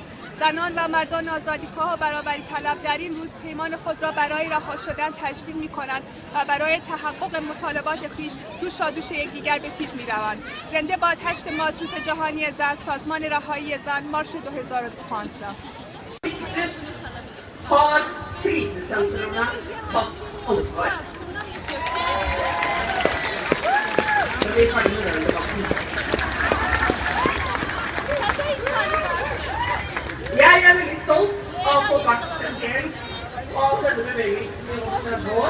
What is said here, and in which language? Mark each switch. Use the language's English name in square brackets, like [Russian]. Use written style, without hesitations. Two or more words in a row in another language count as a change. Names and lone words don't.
[Persian] زنان و مردان آزادیخواه و برابری طلب در این روز پیمان خود را برای رها شدن تجدید می‌کنند و برای تحقق مطالبات خویش دوشادوش یکدیگر به پیش می‌روند. زنده باد 8 مارس روز جهانی زن، سازمان رهائی زن، مارس 2015. [Norwegian] Har krisesentrene tatt ansvar? Så vi kan gjøre den debatten. Jeg er veldig stolt av å få vært en del av denne bevegelsen i over 30 år.